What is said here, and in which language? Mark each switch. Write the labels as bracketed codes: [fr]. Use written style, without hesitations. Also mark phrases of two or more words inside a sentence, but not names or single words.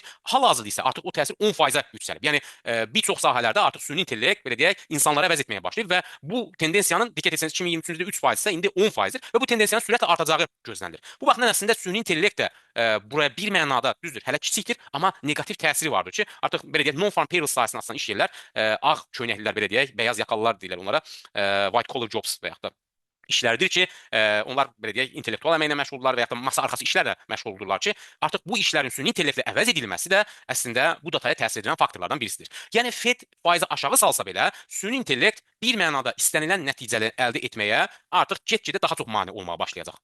[az] Hal-hazırda isə artıq o təsir 10%-ə yüksəlib. Yəni bir çox sahələrdə artıq süni intellekt belə deyək insanlara əvəz etməyə başlayıb və bu tendensiyanın diqqət etsəniz 2023-cü ildə 3% isə indi 10%-dir və bu tendensiyanın sürətlə artacağı gözlənilir. Bu baxımdan əslində süni intellekt də buraya bir mənada düzdür, hələ kiçikdir, amma neqativ təsiri vardır ki, artıq belə deyək [en] non-farm payroll [az] sahəsində açılan iş yerlər ağ köynəklilər belə deyək, bəyaz yakalılar deyirlər onlara, [en] white collar jobs [az] və yaxud da işlərdir ki, onlar belə deyək intellektual əməklə məşğuldurlar və ya da masa arxası işlərlə məşğuldurlar ki, artıq bu işlərin süni intellektlə əvəz edilməsi də əslində bu dataya təsir edən faktorlardan birisidir. Yəni Fed faizi aşağı salsa belə, süni intellekt bir mənada istənilən nəticəni əldə etməyə artıq get-gedə daha çox mane olmağa başlayacaq.